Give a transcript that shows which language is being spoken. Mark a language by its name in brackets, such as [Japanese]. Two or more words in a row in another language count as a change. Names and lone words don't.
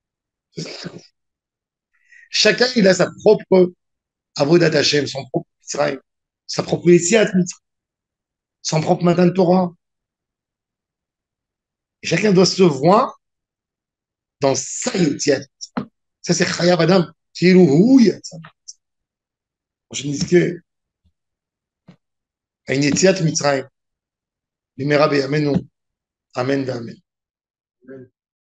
[French] Chacun, il a sa propre [Hebrew] עבודת השם, [French] son propre Israël, sa propre [Hebrew] יציאת מצרים, [French] son propre [Hebrew] מתן תורה. [French] Et chacun doit se voir dans sa Yetziat. Ça, c'est [Hebrew] חייב אדם. כאילו הוא יצא. כמו שנזכה עם יציאת מצרים, במהרה בימינו, אמן ואמן.